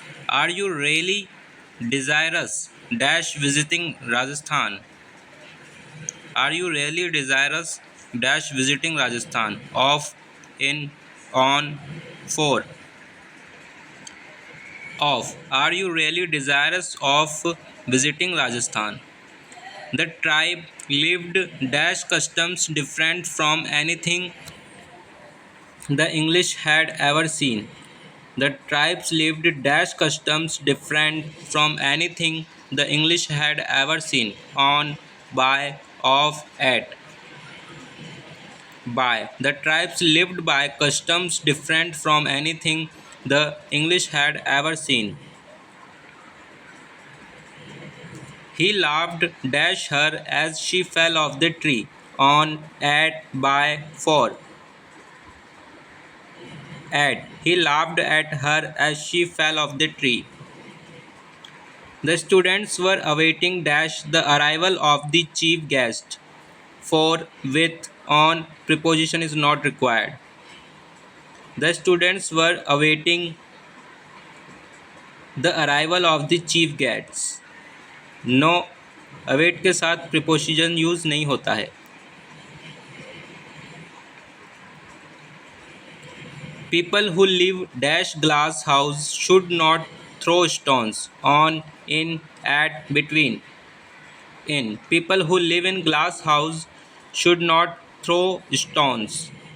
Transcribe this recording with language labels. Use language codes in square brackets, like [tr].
[en] Are you really desirous dash visiting Rajasthan? Are you really desirous dash visiting Rajasthan? Of, in, on, for. Of. Are you really desirous of visiting Rajasthan? The tribe lived dash customs different from anything the English had ever seen. The tribes lived dash customs different from anything the English had ever seen. On, by, of, at. By. The tribes lived by customs different from anything the English had ever seen. He laughed dash her as she fell off the tree. On, at, by, for. At. He laughed at her as she fell off the tree. The students were awaiting dash the arrival of the chief guest. For, with, on preposition is not required. The students were awaiting the arrival of the chief guests. [hi] No, await के साथ preposition use नहीं होता है. [en] People who live dash glass house should not throw stones. On, in, at, between. In. People who live in glass house should not throw stones.